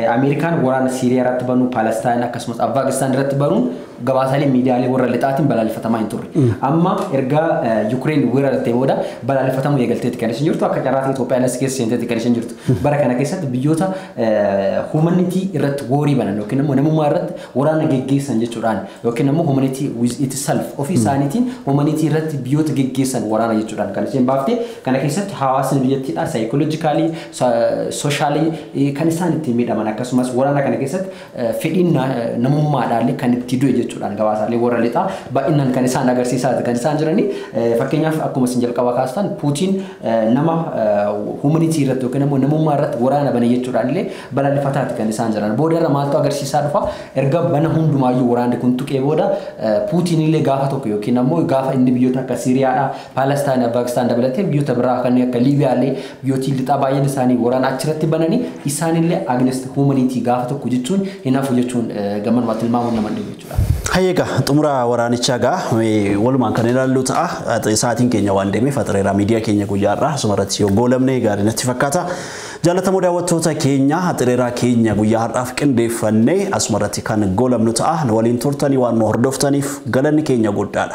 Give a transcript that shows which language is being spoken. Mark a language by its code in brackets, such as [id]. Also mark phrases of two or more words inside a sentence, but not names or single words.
[om] Ameerikaan waraana Siiriyaa irratti banuu, Palestaan akkasumas Afgaanistaan irratti banuun gabaasaalee miidiyaalee warra lixaatiin balaaleffatamaa hin turre. Amma erga Yuukireen weerartee booda balaaleffatamuu eegalteetti kan isin jirtu akka carraatti Itoophiyaa keessa seenteetti kan isin jirtu. Bara kana keessatti biyyoota humanity irratti worii banan yookiin immoo namummaa irratti waraana geggeessan jechuudhaan yookiin immoo [en] humanity with itself [om] ofii isaaniitiin humanity irratti biyyoota geggeessan waraana jechuudhaan kan isin baafte kana keessatti hawaasni biyyattiidha psychologically socially kan isaan ittiin miidhaman akkasumas waraana kana keessatti fedhiin namummaadhaan kan itti du'e jechuudhaan gabaasaalee warra lixaa baay'inaan kan isaan agarsiisaa kan isaan jiranii fakkeenyaaf akkuma isin jalqaba kaastan Puutiin nama humanity irratti yookiin immoo namummaa irratti waraana bane jechuudhaan illee balaaleffataati kan isaan jiran booda irra maaltu agarsiisaa dhufa erga bana hundumaayyuu waraanni kun tuqee booda Puutiin illee gaafa tokko yookiin immoo gaafa inni biyyoota akka Siiriyaadha, Palestaan, Afgaanistaan dabalatee biyyoota biraa kan akka Liibiyaa illee biyyooti lixaa baay'een isaanii waraana achirratti bananii isaan illee [en] against humanity [om] gaafa tokko jechuun hinaafu jechuun gammanumaa tilmaamuun nama dhibu jechuudha. Hayyeega xumura waraanichaa gaa walumaan kan ilaallu ta'a sa'aatiin keenya waan deemeef axareeraa miidiyaa keenya guyyaarraa asumarratti yoo goolamne gaarii natti fakkaata. Jaalatamoo daawwattoota keenya axareeraa keenya guyyaa har'aaf qindeeffannee asumarratti kan goolamnu ta'a waliin turtanii waan nu hordoftaniif galanni keenya guddaadha.